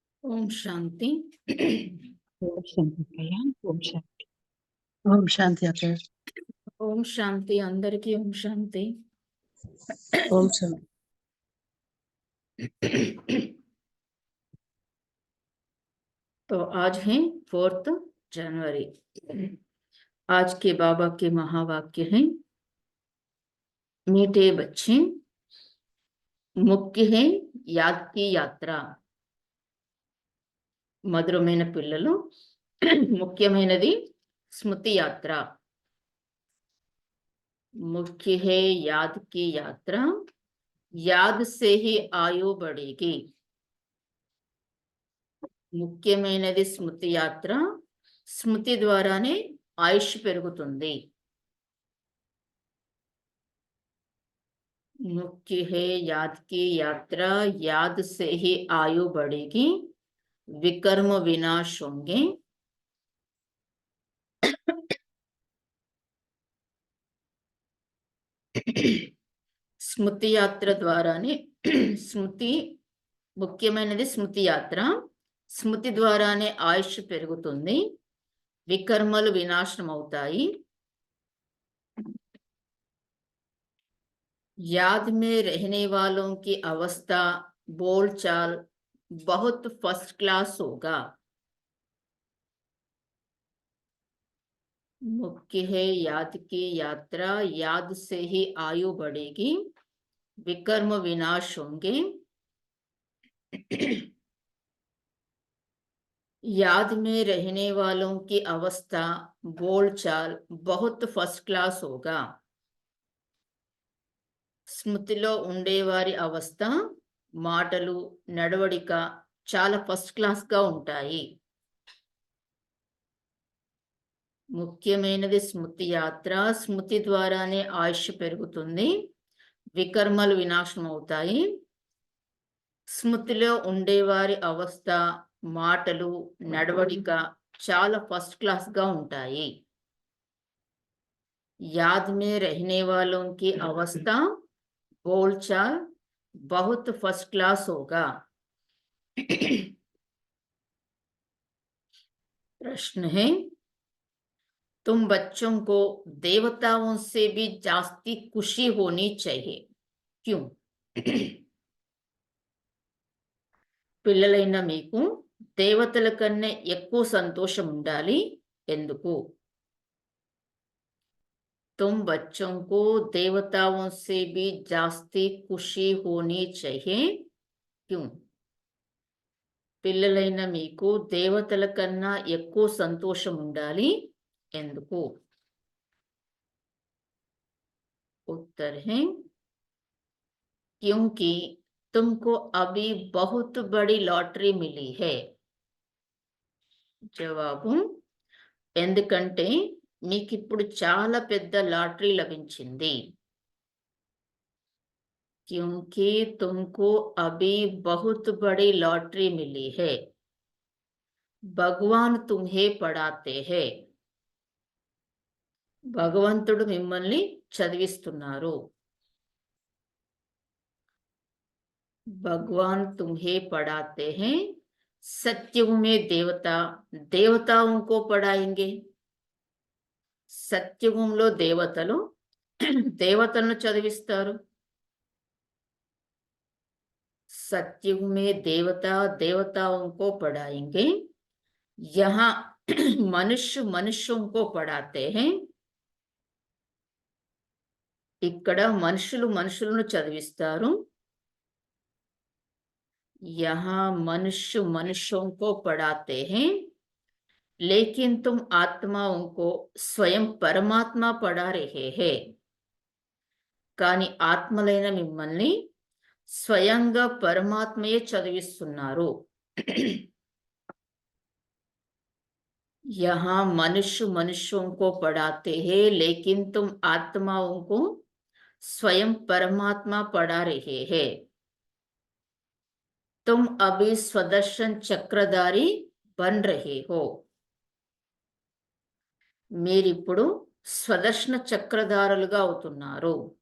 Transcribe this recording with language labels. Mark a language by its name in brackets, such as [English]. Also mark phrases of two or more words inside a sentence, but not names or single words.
[Telugu] ఓం శాంతి. ఓం శాంతి అక్కయ్య. ఓం శాంతి. ఓం శాంతి అక్కయ్య. ఓం శాంతి అందరికీ. ఓం శాంతి. ఓం శాంతి. [Hindi] तो आज है 4 जनवरी। आज के बाबा के महावाक्य हैं, मीठे बच्चे, मुख्य है याद की यात्रा। [Telugu] మధురమైన పిల్లలు, ముఖ్యమైనది స్మృతి యాత్ర. [Hindi] मुख्य है याद की यात्रा, याद से ही आयु बढ़ेगी. [Telugu] ముఖ్యమైనది స్మృతి యాత్ర, స్మృతి ద్వారానే ఆయుష్ పెరుగుతుంది. [Hindi] मुख्य है याद की यात्रा, याद से ही आयु बढ़ेगी, विकर्म विनाश होंगे. [Telugu] స్మృతి యాత్ర ద్వారానే, స్మృతి ముఖ్యమైనది స్మృతి యాత్ర, స్మృతి ద్వారానే ఆయుష్ పెరుగుతుంది, వికర్మలు వినాశనం అవుతాయి. [Hindi] याद में रहने वालों की अवस्था बोलचाल बहुत [English] first class [Hindi] होगा. मुख्य है याद की यात्रा, याद से ही आयु बढ़ेगी, विकर्म विनाश होंगे. याद में रहने वालों की अवस्था बोलचाल बहुत [English] first class [Hindi] होगा. [Telugu] స్మృతిలో ఉండేవారి అవస్థ, మాటలు, నడవడిక చాలా [English] first class [Telugu] గా ఉంటాయి. ముఖ్యమైనది స్మృతి యాత్ర, స్మృతి ద్వారానే ఆయుష్ పెరుగుతుంది, వికర్మలు వినాశనం అవుతాయి. స్మృతిలో ఉండేవారి అవస్థ, మాటలు, నడవడిక చాలా [English] first class [Telugu] గా ఉంటాయి. [Hindi] याद में रहने वालों की अवस्था बोलचाल बहुत [English] first class [Hindi] होगा. प्रश्न है, तुम बच्चों को देवताओं से भी जास्ती खुशी होनी चाहिए, क्यों? [Telugu] పిల్లలైన మీకు దేవతల కన్నా ఎక్కువ సంతోషం ఉండాలి, ఎందుకు? [Hindi] तुम बच्चों को देवताओं से भी जास्ती खुशी होनी चाहिए, क्यों? [Telugu] పిల్లలైన మీకు దేవతల కన్నా ఎక్కువ సంతోషం ఉండాలి, ఎందుకు? [Hindi] उत्तर है, क्योंकि तुमको अभी बहुत बड़ी लॉटरी मिली है. [Telugu] జవాబు, ఎందుకంటే మీకు ఇప్పుడు చాలా పెద్ద లాటరీ లభించింది. [Hindi] क्योंकि तुमको अभी बहुत बड़ी लॉटरी मिली है. भगवान तुम्हें पढ़ाते हैं. [Telugu] భగవంతుడు మిమ్మల్ని చదివిస్తున్నారు. [Hindi] भगवान तुम्हें पढ़ाते हैं. सत्युग में देवता देवताओं को पढ़ाएंगे. [Telugu] సత్యుగంలో దేవతలు దేవతలను చదివిస్తారు. [Hindi] सत्युग में देवता देवताओं को पढ़ाएंगे. यहाँ मनुष्य मनुष्यों को पढ़ाते हैं. [Telugu] ఇక్కడ మనుషులు మనుషులను చదివిస్తారు. [Hindi] यहाँ मनुष्य मनुष्यों को पढ़ाते हैं, लेकिन तुम आत्माओं को स्वयं परमात्मा पढ़ा रहे हैं. [Telugu] కానీ ఆత్మలైన మిమ్మల్ని స్వయంగా పరమాత్మయే చదివిస్తున్నారు. [Hindi] यहाँ मनुष्य मनुष्यों को पढ़ाते हैं, लेकिन तुम आत्माओं को स्वयं परमात्मा पढ़ा रहे हैं. तुम अभी स्वदर्शन चक्रधारी बन रहे हो. [Telugu] మీరిప్పుడు స్వదర్శన చక్రధారులుగా అవుతున్నారు.